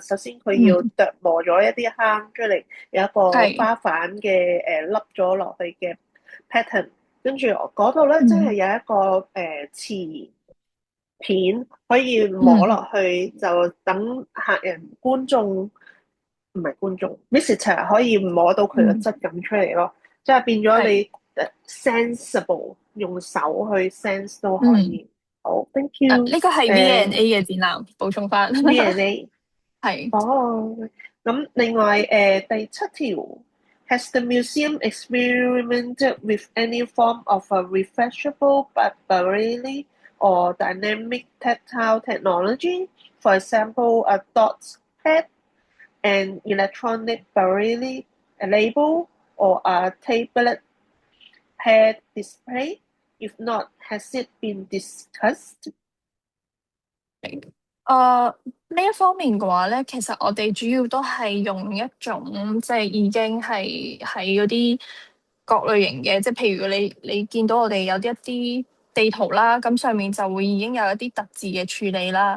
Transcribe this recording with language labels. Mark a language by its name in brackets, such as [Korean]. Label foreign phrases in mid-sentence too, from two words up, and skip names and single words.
[Cantonese] 首先佢要琢磨咗一啲坑出嚟，有一個花瓣嘅凹咗落去嘅 pattern， 跟住嗰度咧真係有一個瓷片可以摸落去，就等客人觀眾唔係觀眾 visitor 可以摸到佢嘅質感出嚟咯，即係變咗你sensible 用手去 sense 都可以。好 [English] ，thank you。 [Cantonese] 呢個係 V&A 嘅展覽，補充翻。 V&A 係。咁另外第7條 [English] ，Has the museum experimented with any form of a refreshable but barely or dynamic tactile technology? For example, a dot pad, an electronic braille label, or a tablet pad display? If not, has it been discussed? [Cantonese] 呢一方面嘅話咧，其實我哋主要都係用一種即係已經係喺嗰啲各類型嘅，即係譬如你見到我哋有一啲地圖啦，咁上面就會已經有一啲特字嘅處理啦。